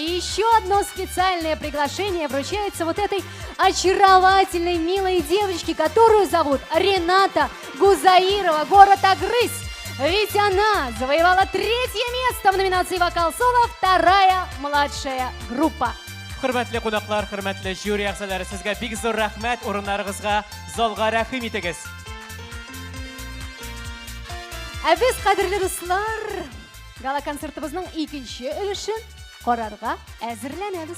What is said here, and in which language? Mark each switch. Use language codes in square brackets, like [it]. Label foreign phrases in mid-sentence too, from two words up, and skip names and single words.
[ru] И еще одно специальное приглашение вручается вот этой очаровательной, милой девочке, которую зовут Рената Гузаирова, город Агрыз. Ведь она завоевала 3-е место в номинации «Вокал-соло. Вторая младшая группа». [tt] Хөрмәтле кунаклар, хөрмәтле жюри әгъзалары, сезгә бик зур рәхмәт, урыннарыгызга залга рәхим итегез. Ә без, кадерле дуслар, гала-концертыбызның икенче өлешен карарга әзерләнәбез.